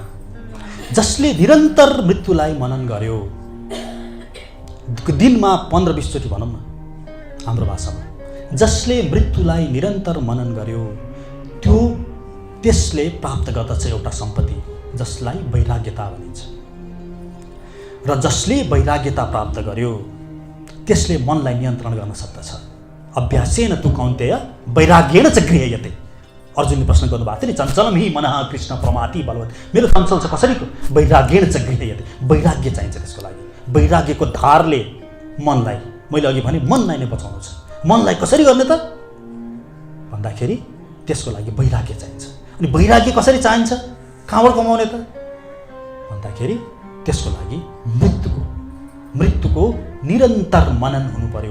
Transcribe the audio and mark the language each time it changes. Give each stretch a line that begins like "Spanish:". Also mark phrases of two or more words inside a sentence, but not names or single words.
Nepali: जसले निरन्तर मृत्युलाई मनन गर्यो, दिनमा 15-20 चोटि भनौँ न हाम्रो भाषामा, जसले मृत्युलाई निरन्तर मनन गर्यो त्यसले प्राप्त गर्दछ एउटा सम्पत्ति जसलाई वैराग्यता भनिन्छ। र जसले वैराग्यता प्राप्त गर्यो त्यसले मनलाई नियन्त्रण गर्न सक्दछ।
Sanskrit: अभ्यासेन तु कौन्तेय वैराग्येण च गृह्यते।
Nepali: अर्जुनले प्रश्न गर्नुभएको थियो नि,
Sanskrit: चञ्चलम हि मनः कृष्ण प्रमाति बलवत्।
Nepali: मेरो चञ्चल छ कसरी?
Sanskrit: वैराग्येण च गृह्यते।
Nepali: वैराग्य चाहिन्छ त्यसको लागि। वैराग्यको धारले मनलाई, मैले अघि भने मनलाई नै बचाउनु छ। मनलाई कसरी गर्ने त भन्दाखेरि त्यसको लागि वैराग्य चाहिन्छ। अनि वैराग्य कसरी चाहिन्छ, कहाँबाट कमाउने त भन्दाखेरि त्यसको लागि मृत्युको निरन्तर मनन हुनु पर्यो।